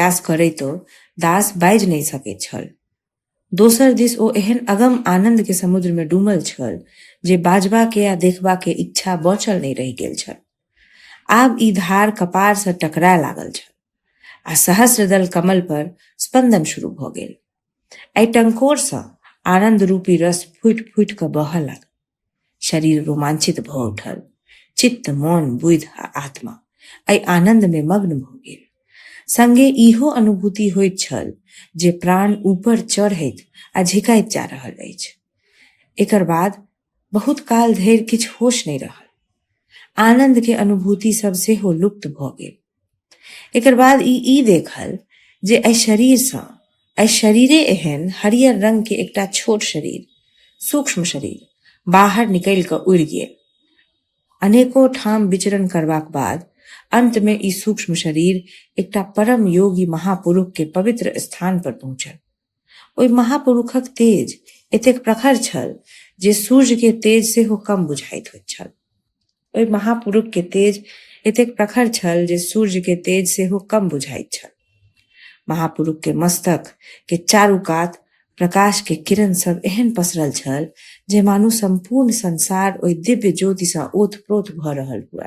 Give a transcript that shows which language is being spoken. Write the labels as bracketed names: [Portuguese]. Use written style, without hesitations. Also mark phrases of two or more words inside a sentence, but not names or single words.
[Maithili] प्रयास करैतो दास बाजि नहि सकैत छल। दोसर दिस ओ एहन अगम आनंद के समुद्र में डूबल छल जे बाजबा के या देखबा के इच्छा बचल नहि रहि गेल छल। आब ई धार कपार से टकराए लागल छल आ सहस्र दल कमल पर स्पंदन शुरू भ गेल। एहि टंकोर सँ आनंद रूपी रस फूटि फूटि क बहय लागल। शरीर रोमांचित भ उठल, चित्त, मन, बुद्धि आ आत्मा एहि आनंद में मग्न भ गेल। संगे इहो अनुभूति होइत छल जे प्राण ऊपर चढ़ैत आ झिकाइत जा रहल अछि। एकर बाद बहुत काल धरि किछु होश नहि रहल। आनंद के अनुभूति सब सेहो लुप्त भ गेल। एकर बाद ई देखल जे एहि शरीरे एहन हरियर रंग के एकटा छोट शरीर, सूक्ष्म शरीर बाहर निकलि क उड़ि गेल। अनेको ठाम विचरण करबाक बाद अंत में ई सूक्ष्म शरीर एकटा परम योगी महापुरुष के पवित्र स्थान पर पहुंचल। ओहि महापुरुषक तेज एतेक प्रखर छल जे सूर्य के तेज सेहो कम बुझाइत होइत छल। ओहि महापुरुष के तेज एतेक प्रखर छल जे सूर्य के तेज सेहो कम बुझाइत छल। महापुरुष के मस्तक के चारू कात प्रकाश के किरण सब एहन पसरल छल जे मानो संपूर्ण संसार ओहि दिव्य ज्योति सँ ओतप्रोत भ रहल हुए।